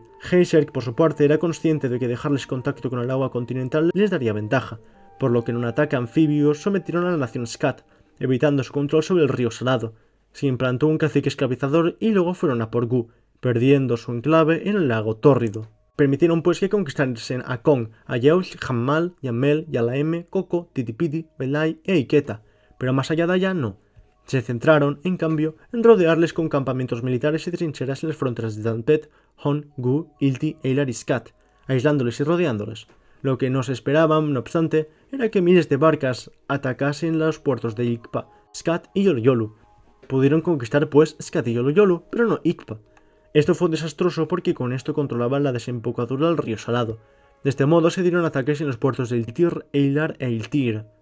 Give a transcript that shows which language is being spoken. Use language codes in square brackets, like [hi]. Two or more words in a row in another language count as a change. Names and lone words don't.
[es] Geiseric por su parte era consciente de que dejarles contacto con el agua continental les daría ventaja, por lo que en un ataque anfibio sometieron a la nación Skat, evitando su control sobre el río Salado. Se implantó un cacique esclavizador y luego fueron a por Gu, perdiendo su enclave en el lago Tórrido. Permitieron pues que conquistasen a Kong, Ayeul, Hammal, Yamel, Yalaeme, Koko, Titipiti, Belai e Iketa, pero más allá de allá no. Se centraron, en cambio, en rodearles con campamentos militares y trincheras en las fronteras de Danpet, Hon, Gu, Ilti, Eilar y Skat, aislándoles y rodeándoles. Lo que no se esperaban, no obstante, era que miles de barcas atacasen los puertos de Ikpa, Skat y Yolu. Pudieron conquistar pues Skat y Yolu, pero no Ikpa. Esto fue desastroso porque con esto controlaban la desembocadura del río Salado. De este modo se dieron ataques en los puertos de Iltir, Eilar e Iltir.